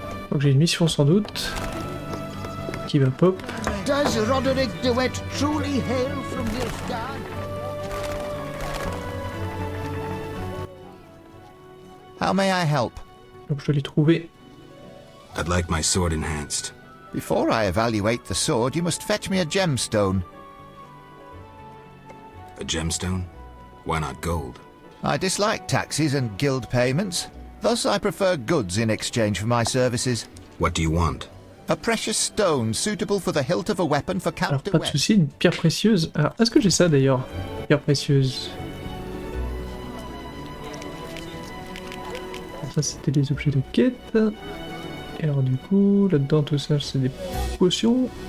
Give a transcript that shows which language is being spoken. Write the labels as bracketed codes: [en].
[fr] Donc j'ai une mission sans doute. Qui va pop. [en] Does Roderick de Wet truly hail from Nilfgaard? How may I help? [fr] Donc je dois les trouver. [en] I'd like my sword enhanced. Before I evaluate the sword, you must fetch me a gemstone. A gemstone? Why not gold? I dislike taxes and guild payments. Thus I prefer goods in exchange for my services. What do you want? A precious stone suitable for the hilt of a weapon for [fr] Alors [en] Count de [fr] pas de [en] Wet. [fr] soucis, une pierre précieuse. Alors est-ce que j'ai ça d'ailleurs? Pierre précieuse. Alors, ça c'était des objets de quête. Et alors du coup, là-dedans tout ça c'est des potions.